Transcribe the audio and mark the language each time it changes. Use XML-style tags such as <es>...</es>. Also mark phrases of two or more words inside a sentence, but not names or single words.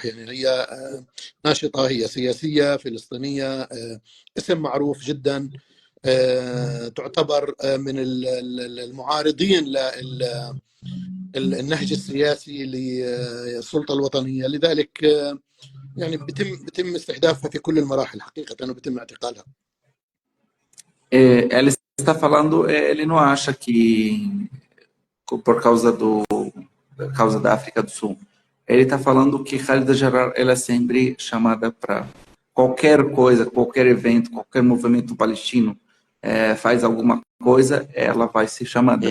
<ar>يعني هي ناشطة، هي سياسية فلسطينية، اسم معروف جدا، تعتبر من المعارضين للنهج السياسي للسلطة الوطنية. لذلك يعني بتم استهدافها في كل المراحل حقيقة، وبتم اعتقالها.</ar> <pt>Ela está falando, ele não acha que por causa da África do Sul. Ele está falando que Khalida Jarrar ela é sempre chamada para qualquer coisa, qualquer evento, qualquer movimento palestino faz alguma coisa, ela vai ser chamada.</pt>